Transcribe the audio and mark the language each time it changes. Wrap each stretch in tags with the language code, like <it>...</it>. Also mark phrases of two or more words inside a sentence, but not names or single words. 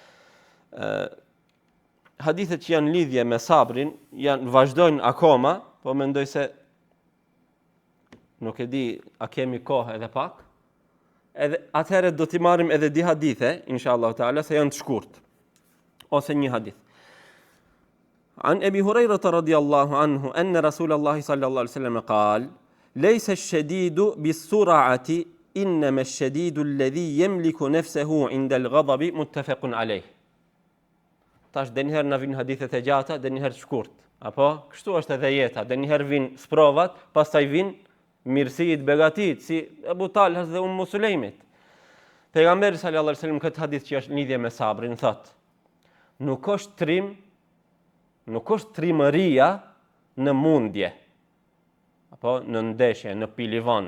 <sq>Hadithet që janë lidhje me sabrin vazhdojnë akoma, po mendoj se nuk e di a kemi kohë edhe pak. Edhe atëherë do t'i marrim edhe di hadithe,</sq> <ar>إن شاء الله تعالى,</ar> <sq>se janë të shkurt. Ose një hadith.</sq> <ar>عن أبي هريرة رضي الله عنه أن رسول الله صلى الله عليه وسلم قال ليس الشديد بالسرعة إنما الشديد الذي يملك نفسه عند الغضب متفق عليه.</ar> <sq>Tash dënjëherë na vin hadithet e gjata, dënjëherë të shkurt. Apo kështu është edhe jeta, dënjëherë vin sprovat, pastaj vin mirësitë, begatit, si Ebu Talhas dhe Sulejmit. Pejgamberi</sq> <ar>صلى الله عليه وسلم</ar> <sq>këtë hadith që është lidhje me sabrin thotë: nuk është trimëria në mundje, apo në ndeshje, në pilivan.</sq>